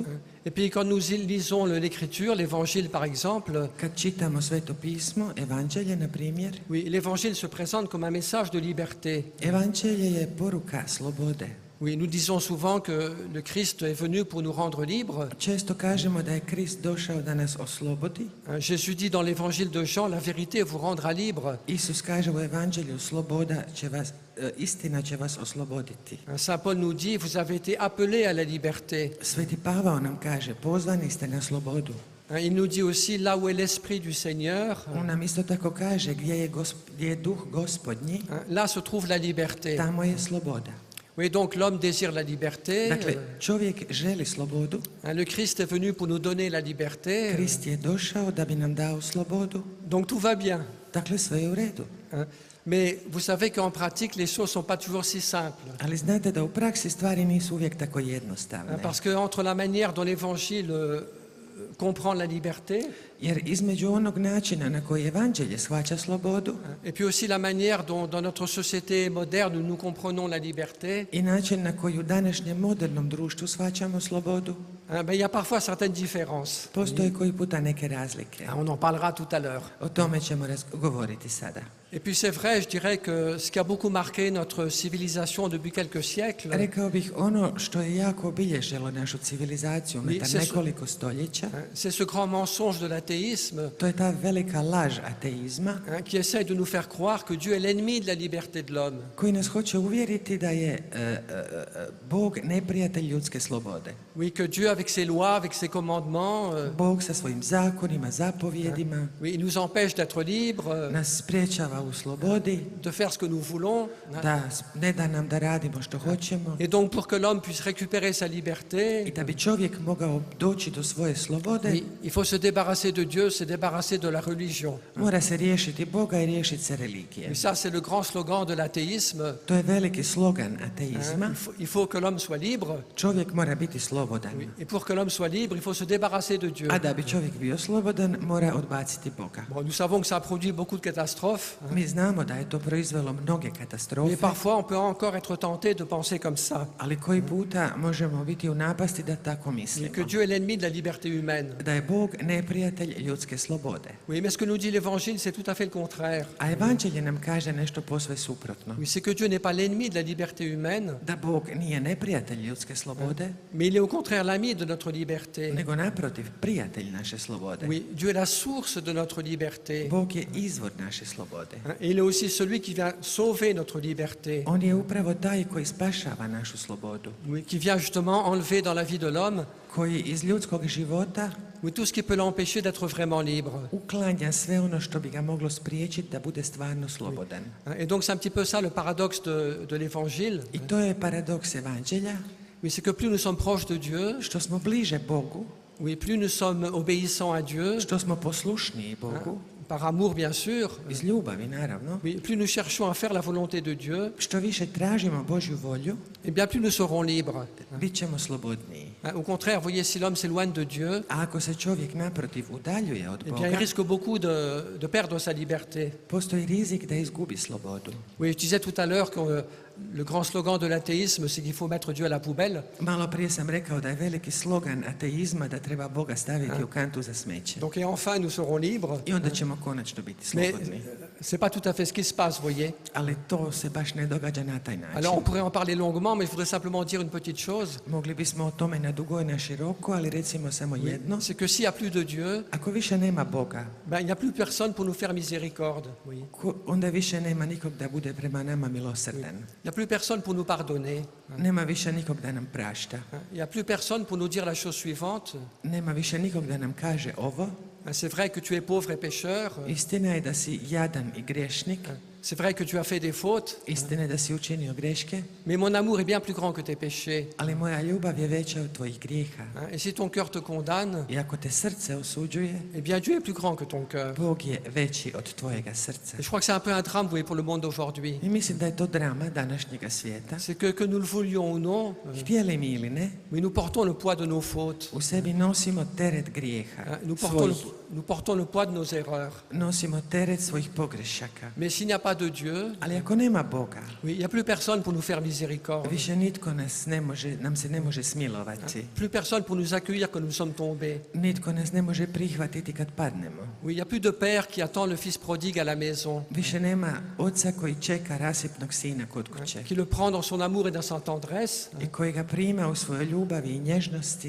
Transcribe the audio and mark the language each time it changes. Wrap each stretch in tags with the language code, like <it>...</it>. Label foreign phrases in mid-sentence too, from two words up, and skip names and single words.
<fr>Et puis quand nous lisons l'Écriture, l'Évangile par exemple,</fr> <hr>Kad čitamo Sveto pismo, Evanđelje na primjer,</hr> <fr>oui, l'Évangile se présente comme un message de liberté.</fr> <hr>Evanđelje je poruka slobode.</hr> <fr>Oui, nous disons souvent que le Christ est venu pour nous rendre libres.</fr> <hr>Često kažemo da je Krist došao da nas oslobodi.</hr> <fr>Jésus dit dans l'Évangile de Jean, la vérité vous rendra libre.</fr> <hr>Isus kaže u Evanđelju, istina će vas osloboditi.</hr> <fr>Saint Paul nous dit, vous avez été appelés à la liberté.</fr> <hr>Sveti Pavao nam kaže, pozvani ste na slobodu.</hr> <fr>Il nous dit aussi, là où est l'Esprit du Seigneur,</fr> <hr>On nam isto tako kaže, gdje je duh gospodnji,</hr> <fr>là se trouve la liberté.</fr> <hr>tamo je sloboda.</hr> <fr>Oui, donc l'homme désire la liberté.</fr> <hr>Dakle, čovjek želi slobodu,</hr> <fr>Le Christ est venu pour nous donner la liberté.</fr> <hr>Krist je došao da bi nam dao slobodu,</hr> <fr>Donc tout va bien.</fr> <hr>dakle sve je u redu.</hr> <fr>Mais vous savez qu'en pratique, les choses ne sont pas toujours si simples.</fr> <hr>Ali znate da u praksi stvari nisu uvijek tako jednostavne.</hr> <fr>Parce que entre la manière dont l'Évangile comprend la liberté,</fr> <hr>Jer između onog načina na koji Evanđelje shvaća slobodu</hr> <fr>et puis aussi la manière dont dans notre société moderne nous comprenons la liberté,</fr> <hr>i način na koji u današnjem modernom društvu shvaćamo slobodu,</hr> <fr>il y a parfois certaines différences.</fr> <hr>postoje koji puta neke razlike.</hr> <fr>On en parlera tout à l'heure.</fr> <hr>O tome ćemo govoriti sada.</hr> <fr>Et puis c'est vrai, je dirais que ce qui a beaucoup marqué notre civilisation depuis quelques siècles,</fr> <hr>Rekao bih, ono što je jako obilježilo našu civilizaciju unutar nekoliko stoljeća,</hr> <fr>c'est ce grand mensonge de l'athéisme</fr> <hr>to je ta velika laž ateizma</hr> <fr>qui essaie de nous faire croire que Dieu est l'ennemi de la liberté de l'homme.</fr> <hr>koji nas hoće uvjeriti da je Bog neprijatelj ljudske slobode.</hr> <fr>Oui, que Dieu avec ses lois, avec ses commandements,</fr> <hr>Bog sa svojim zakonima, zapovjedima</hr> <fr>oui, il nous empêche d'être libres,</fr> <hr>nas spriječava u slobodi,</hr> <fr>de faire ce que nous voulons.</fr> <hr>ne da nam da radimo što hoćemo.</hr> <fr>Et donc pour que l'homme puisse récupérer sa</fr> <hr>I</hr> <fr>liberté,</fr> <hr>da bi čovjek mogao doći do svoje slobode,</hr> <fr>oui, il faut se débarrasser de Dieu, se débarrasser de la religion.</fr> <hr>mora se riješiti Boga i riješiti se religije.</hr> <fr>Et ça, c'est le grand slogan de l'athéisme.</fr> <hr>To je veliki slogan ateizma.</hr> <fr>Il faut que l'homme soit libre.</fr> <hr>Čovjek mora biti slobodan.</hr> <fr>Oui. Et pour que l'homme soit libre, il faut se débarrasser de Dieu.</fr> <hr>A da bi čovjek bio slobodan, mora odbaciti Boga.</hr> <fr>Bon, nous savons que ça a produit beaucoup de catastrophes.</fr> <hr>Mi znamo da je to proizvelo mnoge katastrofe,</hr> <fr>Mais parfois, on peut encore être tenté de penser comme ça.</fr> <hr>ali koji puta možemo biti u napasti da tako</hr> <fr>Et</fr> <hr>mislimo.</hr> <fr>que Dieu est l'ennemi de la liberté humaine.</fr> <hr>Da je Bog neprijatelj ljudske slobode.</hr> <fr>Oui, mais ce que nous dit l'Évangile, c'est tout à fait le contraire.</fr> <hr>A Evanđelje nam kaže nešto posve suprotno.</hr> <fr>Oui, c'est que Dieu n'est pas l'ennemi de la liberté humaine,</fr> <hr>Da Bog nije neprijatelj ljudske slobode,</hr> <fr>mais il est au contraire l'ami de notre liberté.</fr> <hr>nego naprotiv prijatelj naše slobode.</hr> <fr>Oui, Dieu est la source de notre liberté.</fr> <hr>Bog je izvor naše slobode.</hr> <fr>Et il est aussi celui qui vient sauver notre liberté.</fr> <hr>On je upravo taj koji spašava našu slobodu,</hr> <fr>Oui, qui vient justement enlever dans la vie de l'homme,</fr> <hr>koji iz ljudskog života</hr> <fr>oui, tout ce qui peut l'empêcher d'être vraiment libre.</fr> <hr>uklanja sve ono što bi ga moglo spriječiti da bude stvarno slobodan.</hr> <fr>Et donc c'est un petit peu ça le paradoxe de l'Évangile.</fr> <hr>I to je paradoks Evanđelja,</hr> <fr>Oui, c'est que plus nous sommes proches de Dieu,</fr> <hr>što smo bliže Bogu,</hr> <fr>oui, plus nous sommes obéissants à Dieu,</fr> <hr>što smo poslušniji Bogu,</hr> <fr>par amour bien sûr,</fr> <hr>iz ljubavi naravno,</hr> <fr>oui, plus nous cherchons à faire la volonté de Dieu,</fr> <hr>što više tražimo Božju volju,</hr> <fr>et bien plus nous serons libres.</fr> <hr>bit ćemo slobodniji.</hr> <fr>Au contraire, voyez, si l'homme s'éloigne de Dieu,</fr> <hr>A ako se čovjek naprotiv udaljuje od</hr> <fr>eh bien, il</fr> <hr>Boga,</hr> <fr>risque beaucoup de perdre sa liberté.</fr> <hr>postoji rizik da izgubi slobodu.</hr> <fr>Oui, je disais tout à l'heure que le grand slogan de l'athéisme, c'est qu'il faut mettre Dieu à la poubelle.</fr> <hr>Malo prije sam rekao da je veliki slogan ateizma da treba Boga staviti u kantu za smeće.</hr> <fr>Donc, et enfin, nous serons libres.</fr> <hr>I onda ćemo konačno biti</hr> <fr>Mais</fr> <hr>slobodni.</hr> <fr>c'est pas tout à fait ce qui se passe, voyez.</fr> <hr>Ali to se baš ne događa na taj</hr> <fr>Alors,</fr> <hr>način.</hr> <fr>on pourrait en parler longuement, mais je voudrais simplement dire une petite chose.</fr> <hr>Mogli bismo o tome na dugo i na široko, ali recimo samo jedno.</hr> <fr>C'est que s'il n'y a plus de Dieu,</fr> <hr>Ako više nema Boga,</hr> <fr>ben, il n'y a plus personne pour nous faire miséricorde. Oui.</fr> <hr>onda više nema nikog da bude prema nama milosrdan.</hr> <fr>Il n'y a plus personne pour nous pardonner.</fr> <hr>Nema više nikog da nam prašta.</hr> <fr>Il n'y a plus personne pour nous dire la chose suivante.</fr> <hr>Nema više nikog da nam kaže ovo.</hr> <fr>C'est vrai que tu es pauvre et pécheur.</fr> <hr>Istina je da si jadan i grešnik.</hr> <fr>C'est vrai que tu as fait des fautes.</fr> <hr>Istina je da si učinio greške.</hr> <fr>Mais mon amour est bien plus grand que tes péchés.</fr> <hr>Ali moja ljubav je veća od tvojih grijeha.</hr> <fr>Et si ton cœur te condamne,</fr> <hr>I ako te srce osuđuje,</hr> <fr>eh bien Dieu est plus grand que ton cœur.</fr> <hr>Bog je veći od tvojega srca.</hr> <fr>Et je crois que c'est un peu un drame, vous voyez, pour le monde d'aujourd'hui.</fr> <hr>I mislim da je to drama današnjega svijeta.</hr> <fr>C'est que nous le voulions ou non,</fr> <hr>Htjeli mi ili ne,</hr> <fr>mais nous portons le poids de nos fautes.</fr> <hr>u sebi nosimo teret grijeha.</hr> <fr>Nous portons le poids de nos erreurs.</fr> <hr>Nosimo teret svojih pogrešaka.</hr> <fr>Mais s'il n'y a pas de Dieu,</fr> <hr>Ali ako nema Boga,</hr> <fr>oui, il n'y a plus personne pour nous faire miséricorde.</fr> <hr>više nitko nam se ne može smilovati.</hr> <fr>Plus personne pour nous accueillir quand nous sommes tombés.</fr> <hr>Nitko nas ne može prihvatiti kad padnemo.</hr> <fr>Oui, il n'y a plus de père qui attend le fils prodigue à la maison,</fr> <hr>Više nema oca koji čeka rasipnog sina kod kuće</hr> <fr>qui le prend dans son amour et dans sa tendresse,</fr> <hr>i koji ga prima u svojoj ljubavi i nježnosti</hr>